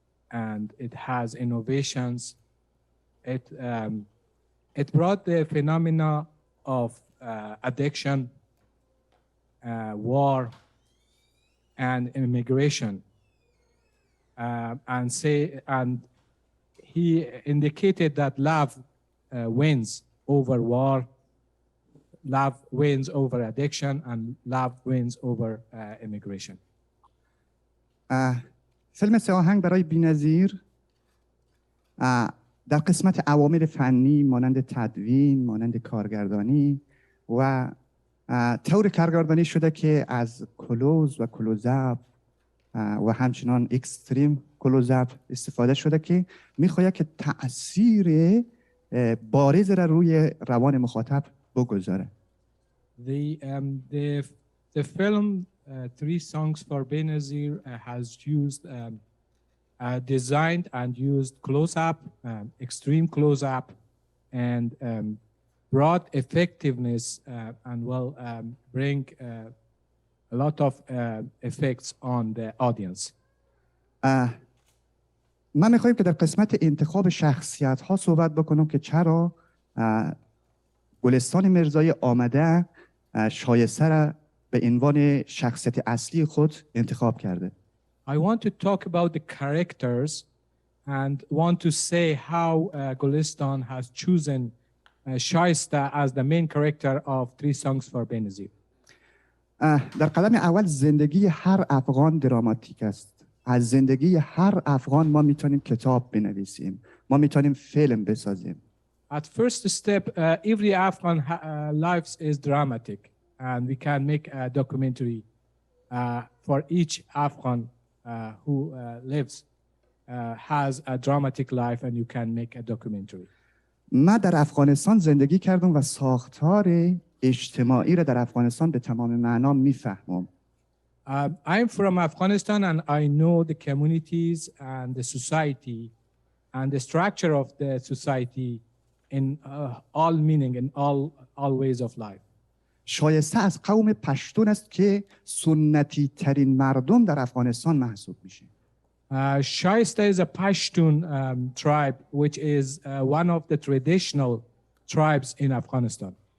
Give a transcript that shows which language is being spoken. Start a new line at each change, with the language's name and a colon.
English: and it has innovations. It brought the phenomena of addiction, war, and immigration, and he indicated that love wins over war, love wins over addiction, and love wins over immigration.
Persian: فیلم سه آهنگ برای بی‌نظیر در قسمت عوامل فنی مانند تدوین، مانند کارگردانی و طور کارگردانی شده که از کلوز و کلوزاپ و همچنان اکستریم کلوزاپ استفاده شده که میخواید که تأثیر بارز را روی روان مخاطب بگذاره.
English: The film Three Songs for Benazir has used designed and used close-up, extreme close-up, and brought effectiveness and will bring a lot of effects on the audience.
Persian: من میخوایم که در قسمت انتخاب شخصیت ها صحبت بکنم که چرا گلستان مرزایی آمده شایسته را به عنوان شخصیت اصلی خود انتخاب کرده.
English: I want to talk about the characters and want to say how Gulistan has chosen Shaista as the main character of Three Songs for Benazir.
Persian: در قدم اول زندگی هر افغان دراماتیک است. از زندگی هر افغان ما میتونیم کتاب بنویسیم. ما میتونیم فیلم بسازیم.
English: At first step, every Afghan life is dramatic, and we can make a documentary for each Afghan who lives has a dramatic life, and you can make a documentary.
Persian: من در افغانستان زندگی کردم و ساختار اجتماعی را در افغانستان به تمام معنا میفهمم.
English: I'm from Afghanistan, and I know the communities and the society and the structure of the society in all meaning, in all ways of life.
Persian: شایسته از قوم پشتون است که سنتی ترین مردم در افغانستان محسوب میشه.
English: Shaista is a Pashtun tribe, which is one of the traditional tribes in Afghanistan.